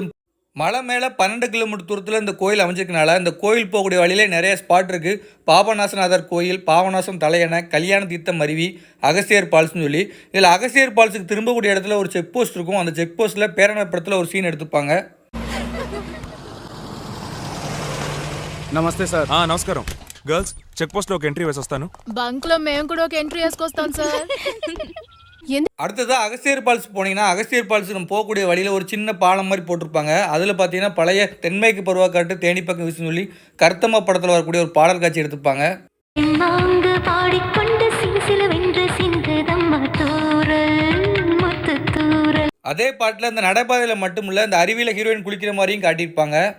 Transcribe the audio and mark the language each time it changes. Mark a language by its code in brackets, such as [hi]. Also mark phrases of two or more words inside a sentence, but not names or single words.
[ta] மலை மேலே 12 கிலோமீட்டர் தூரத்தில் இந்த கோயில் அமைஞ்சிருக்கனால இந்த கோயில் போகக்கூடிய வழியிலே நிறைய ஸ்பாட் இருக்குது. பாபநாசநாதர் கோயில், பாபநாசம் தலையணை, கல்யாண தீர்த்தம் அருவி, அகஸ்தியர் ஃபால்ஸ்னு சொல்லி. இதில் அகஸ்தியர் ஃபால்ஸுக்கு திரும்பக்கூடிய இடத்துல ஒரு [en] check post [ta] இருக்கும். அந்த [en] check post [ta] பேராண்மை படத்தில் ஒரு சீன் எடுத்துப்பாங்க. [te] నమస్తే సార్. నమస్కారం గర్ల్స్, [en] check post [te] లో ఒక ఎంట్రీ వేసి వస్తాను. బంక్ లో మేము కూడా ఒక ఎంట్రీ వేసుకొస్తాం సార్. [ta] அடுத்ததாக அகஸ்தியர் ஃபால்ஸ் போனீங்கன்னா அகஸ்தியர் ஃபால்ஸ் நம்ம போகக்கூடிய வழியில் ஒரு சின்ன பாலம் மாதிரி போட்டிருப்பாங்க. அதில் பார்த்தீங்கன்னா பழைய தென்மேற்கு பருவக்காட்டு தேனி பக்கம் வீசுன்னு சொல்லி கருத்தம்மா படத்தில் வரக்கூடிய ஒரு பாடல் காட்சி எடுத்துப்பாங்க. அதே பாட்டில் இந்த நடைபாதையில் மட்டுமில்ல, இந்த அருவியில் ஹீரோயின் குளிக்கிற மாதிரியும் காட்டியிருப்பாங்க.